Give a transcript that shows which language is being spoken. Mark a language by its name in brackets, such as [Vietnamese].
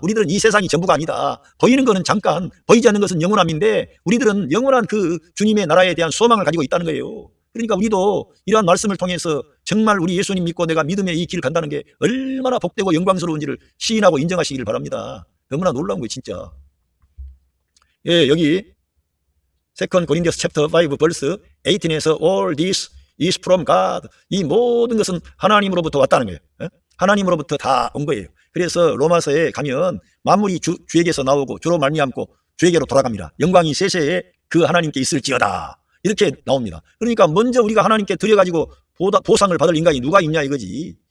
[Korean] 우리들은 이 세상이 전부가 아니다. 보이는 거는 잠깐, 보이지 않는 것은 영원함인데 우리들은 영원한 그 주님의 나라에 대한 소망을 가지고 있다는 거예요. 그러니까 우리도 이러한 말씀을 통해서 정말 우리 예수님 믿고 내가 믿음의 이 길을 간다는 게 얼마나 복되고 영광스러운지를 시인하고 인정하시길 바랍니다. 너무나 놀라운 거예요, 진짜. 예, 여기 [English] 2 Corinthians chapter 5 verse 18에서 all this is from God. [Korean] 이 모든 것은 하나님으로부터 왔다는 거예요. 하나님으로부터 다 온 거예요. 그래서 로마서에 가면 만물이 주에게서 나오고 주로 말미암고 주에게로 돌아갑니다. 영광이 세세에 그 하나님께 있을지어다. 이렇게 나옵니다. 그러니까 먼저 우리가 하나님께 드려가지고 보상을 받을 인간이 누가 있냐 이거지.